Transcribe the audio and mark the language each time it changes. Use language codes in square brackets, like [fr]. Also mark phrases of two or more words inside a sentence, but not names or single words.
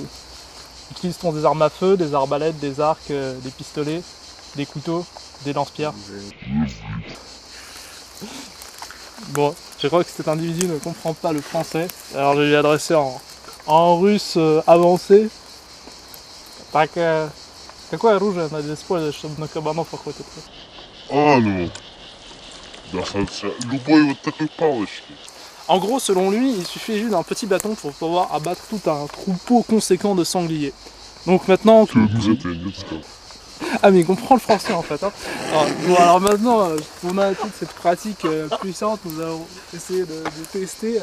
[fr] Utilise-t-on des armes à feu, des arbalètes, des arcs, des pistolets, des couteaux, des lance-pierres? Bon, je crois que cet individu ne comprend pas le français, alors je vais lui adresser en russe avancé. [ru] Так, какое оружие надо использовать, чтобы на кабанов охотиться? [fr] Ah non. [ru] Любой вот такой палочкой. [fr] En gros, selon lui, il suffit juste d'un petit bâton pour pouvoir abattre tout un troupeau conséquent de sangliers. Donc maintenant... Que vous êtes un esclave. Ah mais il comprend le français en fait. Hein. Alors maintenant, on a toute cette pratique puissante, nous allons essayer de tester.